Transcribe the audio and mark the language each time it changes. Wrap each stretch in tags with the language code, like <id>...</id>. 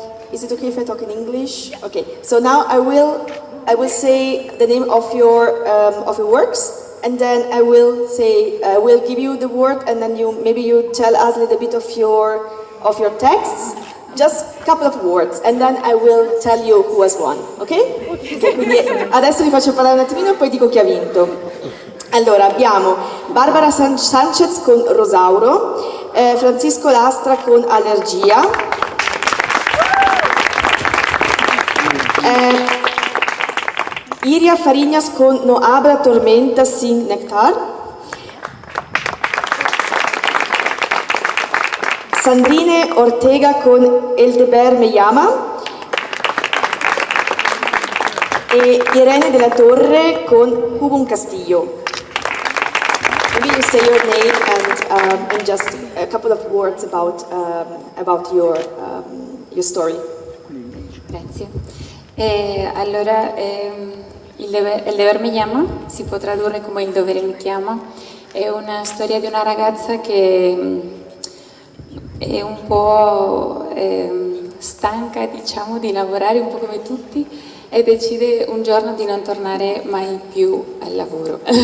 <en>Is it okay if I talk in English? Okay, so now I will say the name of your works, and then I will give you the word, and then maybe you tell us a little bit of your texts, just a couple of words, and then I will tell you who has won, ok?</en> <it>Okay, quindi adesso vi faccio parlare un attimino e poi dico chi ha vinto. Allora, abbiamo Barbara Sanchez con Rosauro, Francisco Lastra con Allergia, Iria Farinas con No Habrá Tormenta Sin Nectar. Sandrine Ortega con El Deber Me Llama. E Irene della Torre con Hubo un Castillo.</it> <en>Maybe you say your name and just a couple of words about your story.</en> <it>Grazie. Allora, il dever mi chiama, si può tradurre come il dovere mi chiama, è una storia di una ragazza che è un po' stanca, diciamo, di lavorare un po' come tutti e decide un giorno di non tornare mai più al lavoro.</it>